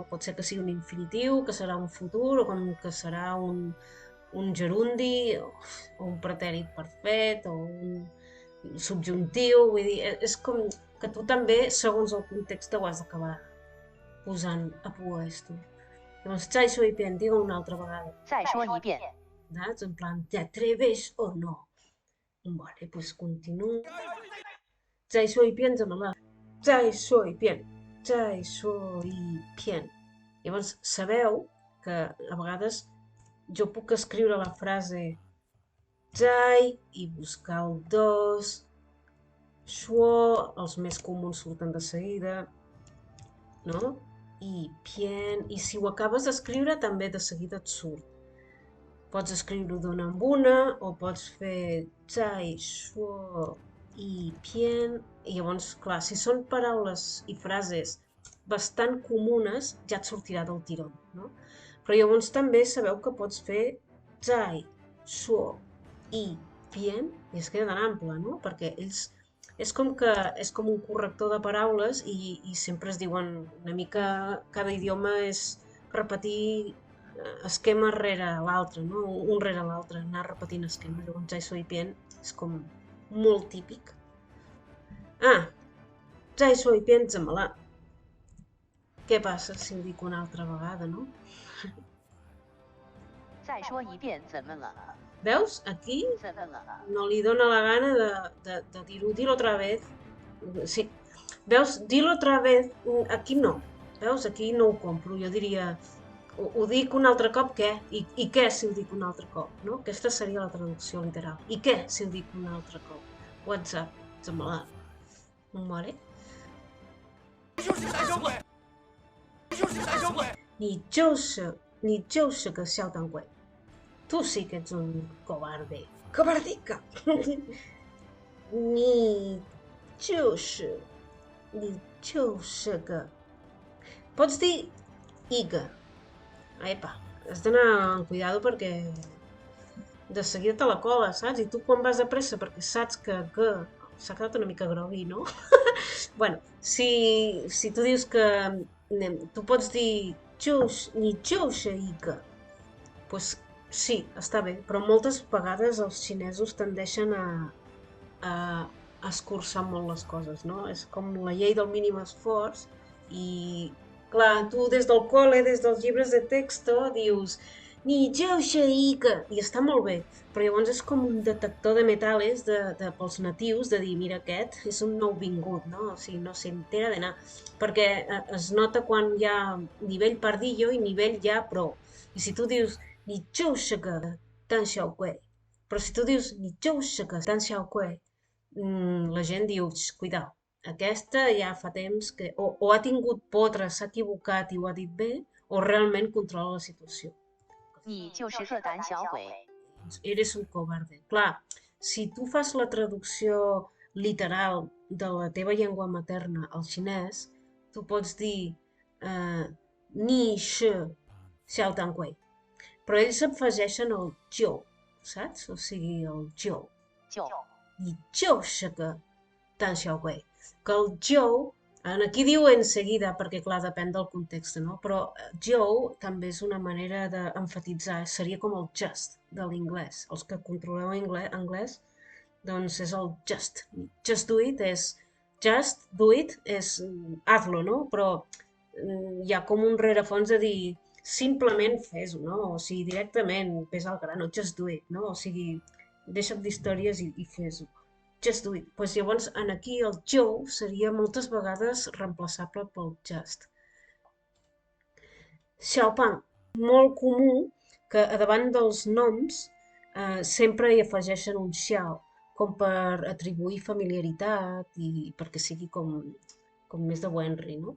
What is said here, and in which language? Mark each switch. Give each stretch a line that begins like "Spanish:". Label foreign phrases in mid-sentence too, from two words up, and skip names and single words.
Catalan: Pot ser que sigui un infinitiu, que serà un futur, o que serà un gerundi, o un pretèrit perfet, o un subjuntiu, vull dir, és com que tu també, segons el context, ho has d'acabar posant a pua esto. Llavors,
Chinese: 再说一遍,
Catalan: digue una altra vegada.
Chinese: 再说一遍，
Catalan: Saps? En plan,
Spanish: te atreves o no?
Catalan: Vale, doncs continuo.
Chinese: 再说一遍怎么了？再说一遍，再说一遍.
Catalan: Llavors, sabeu que a vegades jo puc escriure la frase 再 i buscar el dos, 说, els més comuns surten de seguida, no? I bien, i si ho acabes d'escriure també de seguida et surt. Pots escriure-ho d'una en una o pots fer
Chinese: 再说一遍.
Catalan: I llavors, clar, si són paraules i frases bastant comunes, ja et sortirà del tiró, no? Però llavors també sabeu que pots fer
Chinese: 再说一遍
Catalan: i es queda tan ample, no? Perquè ells és com un corrector de paraules i sempre es diuen una mica, cada idioma és repetir esquema rere l'altre, no? Un rere l'altre, anar repetint esquema. Llavors,
Chinese: 再说一遍
Catalan: és com molt típic.
Chinese: 再说一遍怎么了?
Catalan: Què passa si ho dic una altra vegada, no?
Chinese: 再说一遍怎么了？
Catalan: Veus? Aquí
Chinese: 怎么了？
Catalan: no li dóna la gana de dir-ho.
Spanish: Dilo otra vez.
Catalan: Sí. Veus?
Spanish: Dilo otra vez.
Catalan: Aquí no. Veus? Aquí no ho compro. Jo diria, ho dic un altre cop, què? I què si ho dic un altre cop? No? Aquesta seria la traducció literal. I què si ho dic un altre cop?
English: What's up?
Chinese: 怎么了? Vale. 你就是个小当鬼.
Catalan: Tu sí que ets un cobarde. Cobardica!
Chinese: 你就是个...
Catalan: Pots dir iga. Epa, has d'anar amb cuidado perquè de seguida
Spanish: te la cola,
Catalan: saps? I tu quan vas de pressa perquè saps que s'ha quedat una mica grogui, no? Bueno, si tu dius que... Tu pots dir
Chinese: 你就是一个.
Catalan: Doncs sí, està bé, però moltes vegades els xinesos tendeixen a escurçar molt les coses, no? És com la llei del mínim esforç i, clar, tu des del col·le, des dels llibres de texto, dius
Chinese: 你就是一个,
Catalan: i està molt bé, però llavors és com un detector de metales pels natius de dir, mira, aquest és un nouvingut, no? O sigui, no s'entera
Spanish: de nada,
Catalan: perquè es nota quan hi ha nivell pardillo i nivell ja pro.
Chinese: I si tu dius 你就是个胆小鬼, però si tu dius 你就是个胆小鬼,
Catalan: la gent diu, cuidao, aquesta ja fa temps que o ha tingut potres, s'ha equivocat i ho ha dit bé, o realment controla la situació.
Chinese: 你就是个胆小鬼。
Spanish: Eres un cobarde.
Catalan: Clar, si tu fas la traducció literal de la teva llengua materna al xinès, tu pots dir
Chinese: 你是小当鬼.
Catalan: Però ells afegeixen el 就, saps? O sigui, el 就.
Chinese: 就你就是个胆小鬼.
Catalan: Que el 就, aquí diu en seguida, perquè clar, depèn del context, no? Però 就 també és una manera d'emfatitzar, seria com el just de l'inglès. Els que controleu anglès, doncs és el just.
English: Just do it
Catalan: és hazlo, no? Però hi ha com un rerefons de dir simplement fes-ho, no? O sigui, directament, ves
Spanish: al grano,
English: just do it,
Catalan: no? O sigui, deixa't d'històries i fes-ho.
English: Just do it.
Catalan: Doncs llavors, aquí el jo seria moltes vegades reemplaçable pel just. Xiaopang, molt comú que davant dels noms sempre hi afegeixen un xiao, com per atribuir familiaritat i perquè sigui com més de Wenry, no?